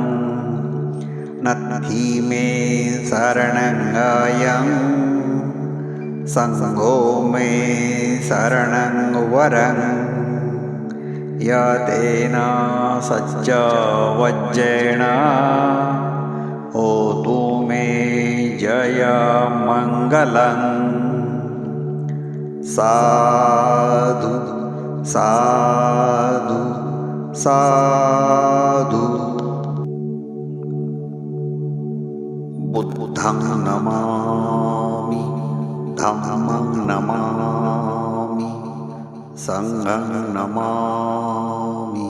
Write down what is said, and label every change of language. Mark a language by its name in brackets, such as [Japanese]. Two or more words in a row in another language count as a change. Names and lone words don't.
[Pali] नत्थी मे शरणंगयं संघो मे शरणं वरं यदेन सच्च वज्रेण होतु मे जयमङ्गलम्. साधु साधु साधु. बुद्धं नमामि धम्मं नमामि संघं नमामि